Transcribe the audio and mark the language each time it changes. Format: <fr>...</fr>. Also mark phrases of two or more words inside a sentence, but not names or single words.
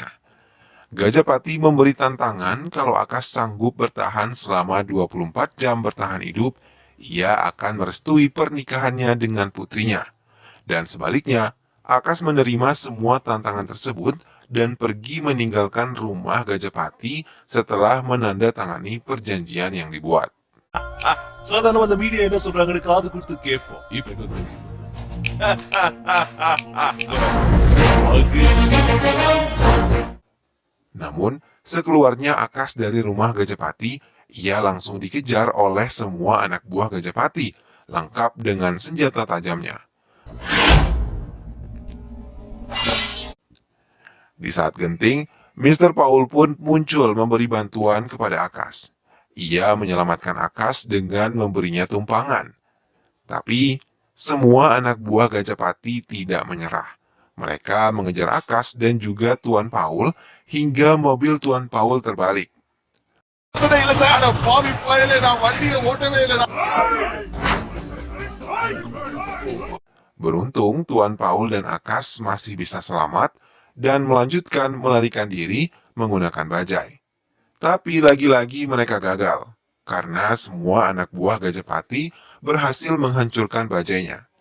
<id>Gajapati memberi tantangan kalau Akash sanggup bertahan selama 24 jam bertahan hidup, ia akan merestui pernikahannya dengan putrinya. Dan sebaliknya, Akash menerima semua tantangan tersebut dan pergi meninggalkan rumah Gajapati setelah menandatangani perjanjian yang dibuat.</id> <ta>சாதாரண அந்த மீடியா என்ன சொல்றாங்கன்னு காது கொடுத்து கேட்போம். இப்ப எங்க தெரியும்?</ta> <id>Namun, sekeluarnya Akash dari rumah Gajapati, ia langsung dikejar oleh semua anak buah Gajapati, lengkap dengan senjata tajamnya. Di saat genting, Mr. Paul pun muncul memberi bantuan kepada Akash. Ia menyelamatkan Akash dengan memberinya tumpangan. Tapi, Semua anak buah Gajapati tidak menyerah. Mereka mengejar Akas dan juga Tuan Paul hingga mobil Tuan Paul terbalik.</id> <ta>இல்ல சார் பாவி பயலே நான் வண்டியை ஓட்டவே இல்லடா.</ta> <id>Beruntung Tuan Paul dan Akas masih bisa selamat dan melanjutkan melarikan diri menggunakan bajai. Tapi lagi-lagi mereka gagal, karena semua anak buah Gajapati berhasil menghancurkan bajainya.</id>